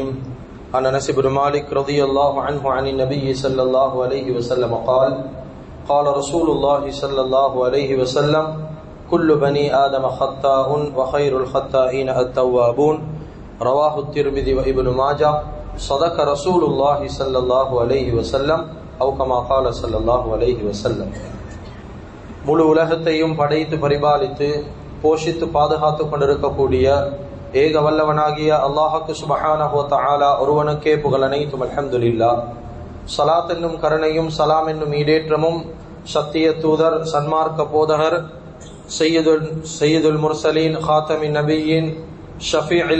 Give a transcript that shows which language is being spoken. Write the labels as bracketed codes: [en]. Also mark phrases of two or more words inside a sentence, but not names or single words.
[ar] عن أنس بن مالك رضي الله عنه عن النبي صلى الله عليه وسلم قال قال رسول الله صلى الله عليه وسلم كل بني آدم خطاء وخير الخطائين التوابون رواه الترمذي وابن ماجه صدق رسول الله صلى الله عليه وسلم أو كما قال صلى الله عليه وسلم. [ta] முழு உலகத்தையும் படைத்து பரிபாலித்து போஷித்து பாதுகாத்து கொண்டிருக்கக்கூடிய ஏக வல்லவனாகிய அல்லாஹ்வுக்கு [ar] سبحانه وتعالى [ta] ஒருவனுக்கே புகழ் அனைத்தும். அல்ஹம்துலில்லாஹ். ஸலாத் என்னும் கருணையும் சலாம் என்னும் ஈடேற்றமும் சத்திய தூதர் சன்மார்க்க போதகர் [ar] سيد المرسلين خاتم النبيين شفيع